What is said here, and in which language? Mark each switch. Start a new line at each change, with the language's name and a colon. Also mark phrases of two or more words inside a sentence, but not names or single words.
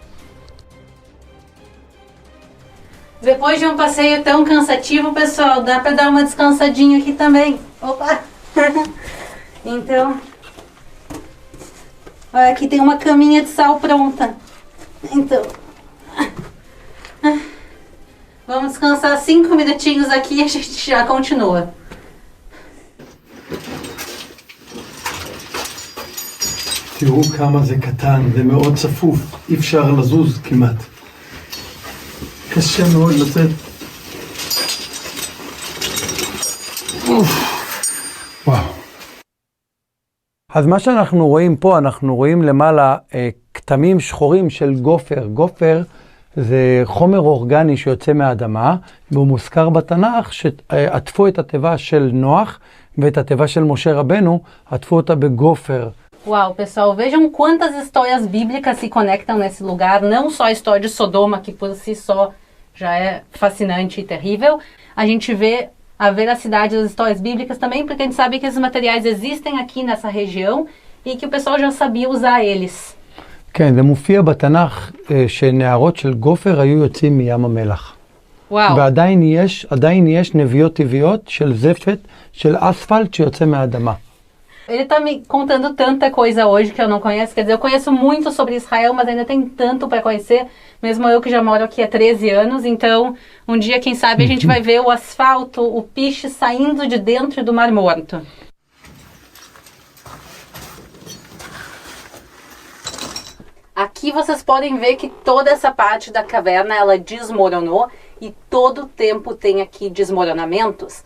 Portuguese: Depois de um passeio tão cansativo, pessoal, dá para dar uma descansadinha aqui também. Opa! Então, olha, aqui tem uma caminha de sal pronta. Então, vamos descansar 5 minutinhos aqui e a gente já continua.
Hebrew: תראו כמה זה קטן ומאוד צפוף, אי אפשר לזוז כמעט. קשה מאוד לצאת. וואו. אז מה שאנחנו רואים פה, אנחנו רואים למעלה כתמים שחורים של גופר. גופר זה חומר אורגני שיוצא מהאדמה, והוא מוזכר בתנ"ך שעטפו את התיבה של נוח ואת התיבה של משה רבנו, עטפו אותה בגופר.
Portuguese: Uau, pessoal, vejam quantas histórias bíblicas se conectam nesse lugar, não só a história de Sodoma, que por si só já é fascinante e terrível, a gente vê a veracidade das histórias bíblicas também, porque a gente sabe que esses materiais existem aqui nessa região e que o pessoal já sabia usar eles.
Hebrew: כן, זה מופיע בתנ"ך שנערות של גופר היו יוצאים מים המלח.
Portuguese: Uau!
Hebrew: ועדיין יש נביאות טבעיות של זפת, של אספלט שיוצא מהאדמה.
Portuguese: Ele tá me contando tanta coisa hoje que eu não conheço, quer dizer, eu conheço muito sobre Israel, mas ainda tem tanto para conhecer, mesmo eu que já moro aqui há 13 anos, então um dia, quem sabe, a gente vai ver o asfalto, o piche saindo de dentro do Mar Morto. Aqui vocês podem ver que toda essa parte da caverna, ela desmoronou e todo o tempo tem aqui desmoronamentos.